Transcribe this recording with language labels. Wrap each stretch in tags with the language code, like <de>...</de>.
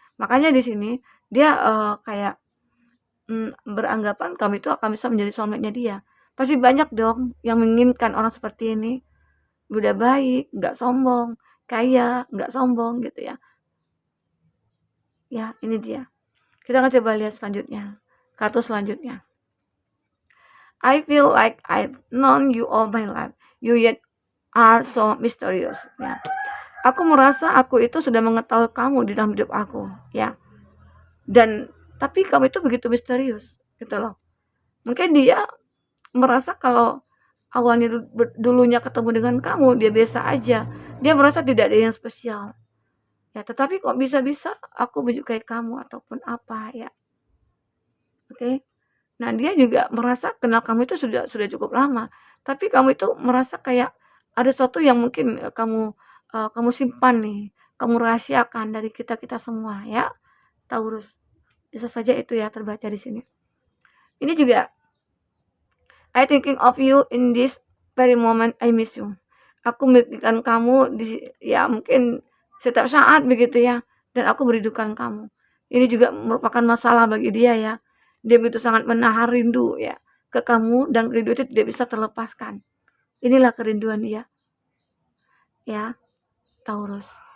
<id>Makanya di sini dia kayak beranggapan kamu itu akan bisa menjadi soulmate-nya dia. Pasti banyak dong yang menginginkan orang seperti ini. Udah baik, nggak sombong, kaya, nggak sombong gitu ya. Ya, ini dia. Kita akan coba lihat selanjutnya. Kartu selanjutnya.</id> <en>I feel like I've known you all my life. You yet are so mysterious.</en> <id>Ya. Aku merasa aku itu sudah mengetahui kamu di dalam hidup aku, ya. Dan tapi kamu itu begitu misterius, gitu loh. Mungkin dia merasa kalau awalnya dulunya ketemu dengan kamu, dia biasa aja. Dia merasa tidak ada yang spesial. Ya, tetapi kok bisa-bisa aku menyukai kamu ataupun apa ya. Oke. Nah, dia juga merasa kenal kamu itu sudah cukup lama. Tapi kamu itu merasa kayak ada sesuatu yang mungkin kamu simpan nih, kamu rahasiakan dari kita-kita semua ya. Taurus. Bisa saja itu ya terbaca di sini. Ini juga</id> <en>I thinking of you in this very moment I miss you.</en> <id>Aku memikirkan kamu ya mungkin setiap saat begitu ya, dan aku merindukan kamu. Ini juga merupakan masalah bagi dia ya. Dia begitu sangat menahan rindu ya, ke kamu dan rindu itu tidak bisa terlepaskan. Inilah kerinduan dia, ya, Taurus.</id>